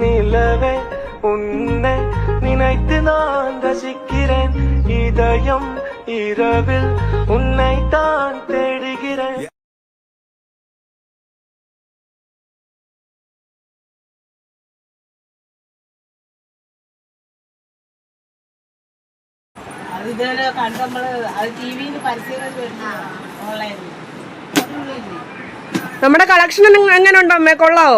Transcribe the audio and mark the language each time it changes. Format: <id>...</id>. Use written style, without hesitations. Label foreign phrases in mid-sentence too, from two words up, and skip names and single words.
<ta>நிலவே உன்னை நினைத்து நான் ரசிக்கிறேன் இதயம் இரவில் உன்னை தான் தேடுகிறேன்.</ta> <ml>ഇതുവരെ കണ്ട് നമ്മള് അത് ടിവിയിൽ പരസ്യങ്ങൾ ഓൺലൈനിൽ. നമ്മുടെ കളക്ഷൻ എങ്ങനെ ഉണ്ടോ അമ്മേ? കൊള്ളാവോ?</ml>